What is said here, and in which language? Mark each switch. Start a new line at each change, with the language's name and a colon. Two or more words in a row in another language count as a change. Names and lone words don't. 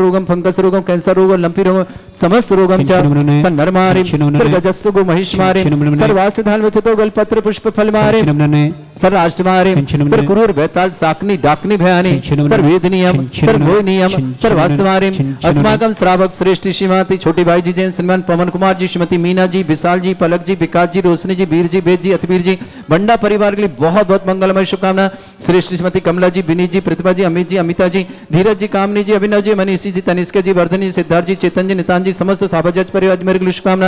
Sanskrit: रोगम फंगस रोगम कैंसर रोगम लंपी रोगम समस्त रोगम च सन्नरमारि सर्वजस्सु गो महिष्मारि सर्वासिधान वचतो गलपत्र पुष्प फलमारि सर्वाष्टमारि सर्वकुरूर बेताल साकनी डाकनी भयानि सर्ववेदनीयम सर्वभोजनीयम सर्वास्मारि अस्माकं श्रावक श्रेष्ठ
Hindi: श्रीमती छोटी भाई जी जैन श्रीमान पवन कुमार जी श्रीमती मीना जी विशाल जी पलक जी विकास जी रोशनी जी वीर जी वेद जी अतवीर जी बंडा परिवार के लिए बहुत बहुत मंगलमय शुभकामना। श्रेष्ठ श्रीमती कमला जी विनीत जी प्रतिभा जी अमित जी अमिता जी धीरज जी कामनी जी अभिनव जी मनीषी जी तनिष्का जी वर्धनी सिद्धार्थ जी चेतन जी नितान जी समस्त साबजज परिवार मेरे लिए शुभकामना।